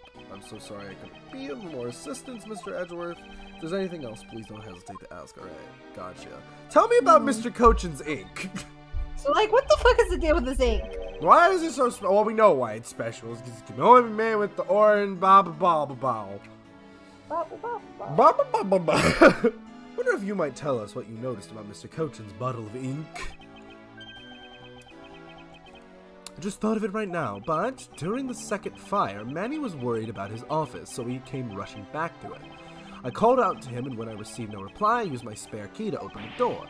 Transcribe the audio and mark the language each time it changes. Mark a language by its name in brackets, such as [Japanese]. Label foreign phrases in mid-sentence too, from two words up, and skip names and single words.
[English] I'm so sorry I couldn't be of more assistance, Mr. Edgeworth. If there's anything else, please don't hesitate to ask. Alright, gotcha. Tell me about Mr. Cochin's ink. So, like, what the fuck is the deal with this ink? Why is it so special? Well, we know why it's special. It's because it can only be made with the orange ba-ba-ba-ba-bow. Ba-ba-ba-ba-ba. Wonder if you might tell us what you noticed about Mr. Cochin's bottle of ink. I just thought of it right now, but during the second fire, Manny was worried about his office, so he came rushing back to it. I called out to him, and when I received no reply, I used my spare key to open the door.